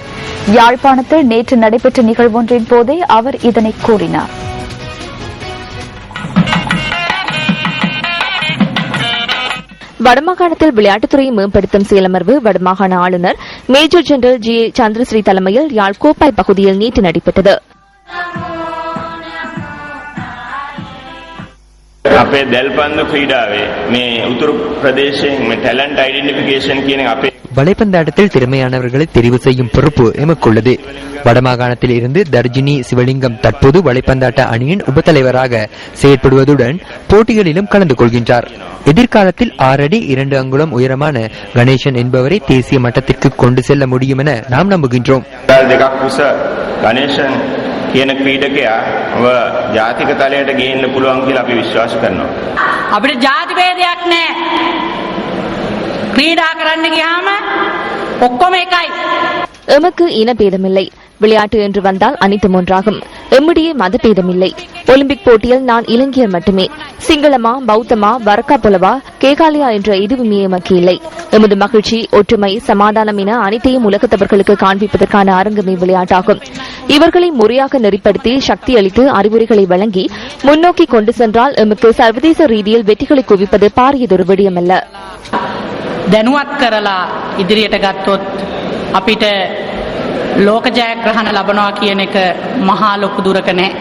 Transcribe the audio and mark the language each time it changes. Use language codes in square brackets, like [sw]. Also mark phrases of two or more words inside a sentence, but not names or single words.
[ta] யாழ்ப்பாணத்தில் நேற்று நடைபெற்ற நிகழ்வொன்றின் போதே அவர் இதனை கூறினார். வடமாகாணத்தில் விளையாட்டுத்துறையை மேம்படுத்தும் செயலமர்வு வடமாகாண ஆளுநர் மேஜர் ஜெனரல் ஜி சந்திரஸ்ரீ தலைமையில் யாழ் கோப்பாய் பகுதியில் நேற்று நடைபெற்றது. [si] අපේ දැල්පන්දු ක්‍රීඩාවේ මේ උතුරු ප්‍රදේශයෙන් මේ [en] talent identification [si] කියන අපේ [ta] வலைப்பந்தாட்டத்தில் திறமையானவர்களை தெரிவு செய்யும் பொறுப்பு எமக்குள்ளது. வடமாகாணத்தில் இருந்து தர்ஜினி சிவலிங்கம் தற்போது வலைப்பந்தாட்ட அணியின் உபத்தலைவராக செயற்படுவதுடன் போட்டிகளிலும் கலந்து கொள்கின்றார். எதிர்காலத்தில் 6 அடி 2 அங்குலம் உயரமான கணேசன் என்பவரை தேசிய மட்டத்திற்கு கொண்டு செல்ல முடியும் என நாம் நம்புகின்றோம். [si] කියන ක්‍රීඩකයා ජාතික තලයට ගේන්න පුළුවන් කියලා අපි විශ්වාස කරනවා. අපිට ජාති ભેදයක් නැහැ. ක්‍රීඩා කරන්න ගියාම ඔක්කොම එකයි. [ta] எமக்கு இனபேதமில்லை. விளையாட்டு என்று வந்தால் அனைத்தும் ஒன்றாகும். எம்மிடையே மதபேதமில்லை. ஒலிம்பிக் போட்டியில் நான் இலங்கையர் மட்டுமே. சிங்களமா, பௌத்தமா, வரக்கா புலவா, கேகாலியா என்ற எதுவுமே எமக்கு இல்லை. எமது மகிழ்ச்சி, ஒற்றுமை, சமாதானம் என அனைத்தையும் உலகத்தவர்களுக்கு காண்பிப்பதற்கான அரங்கமே விளையாட்டாகும். இவர்களை முறையாக நெறிப்படுத்தி சக்தி அளித்து அறிவுரைகளை வழங்கி முன்னோக்கி கொண்டு சென்றால் எமக்கு சர்வதேச ரீதியில் வெற்றிகளை குவிப்பது பாரியதொரு விடயமல்ல. [si] දැනුවත් කරලා ඉදිරියට ගත්තොත් අපිට ලෝක ජයග්‍රහණ ලබනවා කියන එක මහා ලොකු දුරක නැහැ.